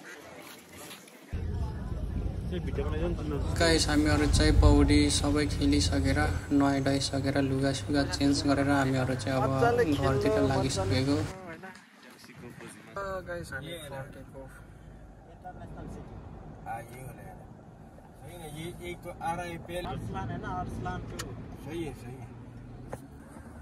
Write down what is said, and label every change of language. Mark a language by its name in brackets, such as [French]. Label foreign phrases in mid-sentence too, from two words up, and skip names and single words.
[Nepali] गाइस, हामीहरू चाहिँ पौडी सबै खेलिसकेर नुहाइधुवाइसकेर लुगासुगा चेन्ज गरेर हामीहरू चाहिँ अब घरतिर लागिसकेको। गाइस हामी फर्केको। [Hindi] ये एक तो आ रहा है पहले अरसलान है ना, अरसलान को सही है